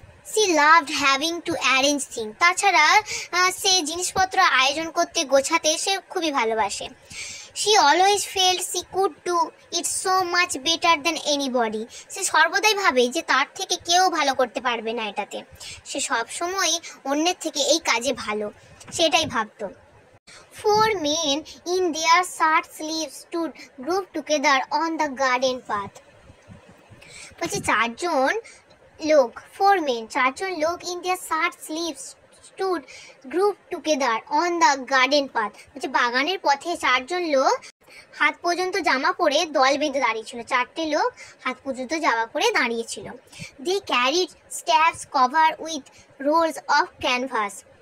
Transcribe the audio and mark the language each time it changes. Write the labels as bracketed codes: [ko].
[en] she loved having to arrange thing, [bn] তাছাড়া সে জিনিসপত্র আয়োজন করতে, গোছাতে সে খুবই ভালোবাসে। [en] she always felt she could do it so much better than anybody, [bn] সে সর্বদাই ভাবে যে তার থেকে কেউ ভালো করতে পারবে না এটাতে, সে সবসময় অন্যের থেকে এই কাজে ভালো, সেটাই ভাবতো। [en] Four men in their shirt sleeves stood grouped together on the garden path, [bn] বলছে চারজন [en] লোক, 4 men, [bn] 4জন লোক [en] In their shirt sleeves stood group together on the garden path. [bn] হচ্ছে বাগানের পথে 4জন লোক হাত পর্যন্ত জামা পরে দল বেঁধে দাঁড়িয়েছিল। 4টে লোক হাত পর্যন্ত জামা পরে দাঁড়িয়েছিল। [en] They carried stabs cover with rolls of canvas.